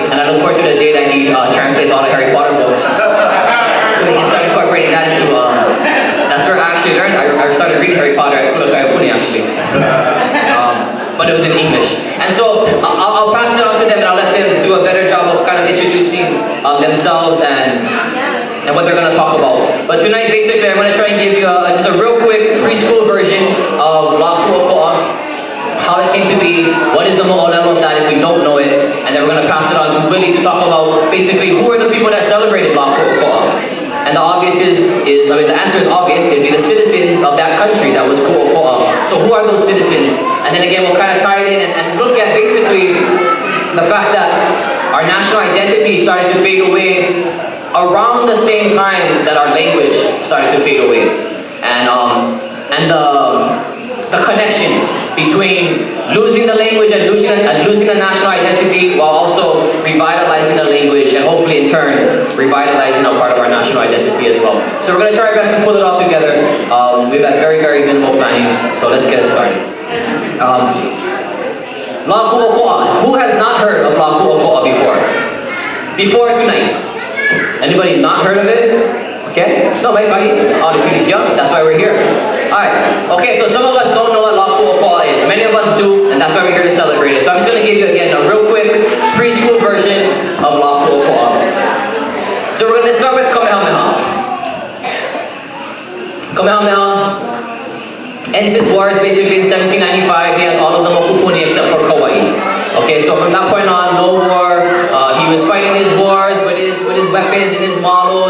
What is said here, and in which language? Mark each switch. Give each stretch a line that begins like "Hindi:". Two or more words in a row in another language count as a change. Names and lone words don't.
English: And I look forward to the day that he translates all the Harry Potter books. So we can start incorporating that into, that's where I actually learned, I started reading Harry Potter at Kahoʻokahi actually. But it was in English. And so I'll pass it on to them and I'll let them do a better job of kind of introducing themselves and what they're going to talk about. But tonight basically I'm going to try and give you just a real quick preschool version of La ʻokoʻa, how it came to be, what is the mo'olelo of that if we don't know it, and then we're going to pass it on to Willy to talk about basically who are the people that celebrated La ʻokoʻa. And the answer is obvious, it'd be the citizens of that country that was ʻokoʻa. So who are those citizens? And then again, we'll kind of tie it in and look at basically the fact that our national identity started to fade away around the same time that our language started to fade away. And the connections between losing the language and losing the national identity while also revitalizing the language and hopefully in turn revitalizing a part of our national identity as well. So we're going to try our best to pull it all together. We've had very, very minimal planning, so let's get it started. La ʻokoʻa. Who has not heard of La ʻokoʻa before? Before tonight? Anybody not heard of it? Okay? No, that's why we're here. Alright, okay, so some of us don't know what La ʻokoʻa is. Many of us do, and that's why we're here to celebrate it. So I'm just going to give you again a real quick preschool version of La ʻokoʻa. So we're going to start with Kamehameha. Kamehameha ends his wars basically in 1795. He has all of the mokupuni except for Kauai. Okay, so from that point on, no war. He was fighting his wars with his weapons and his models.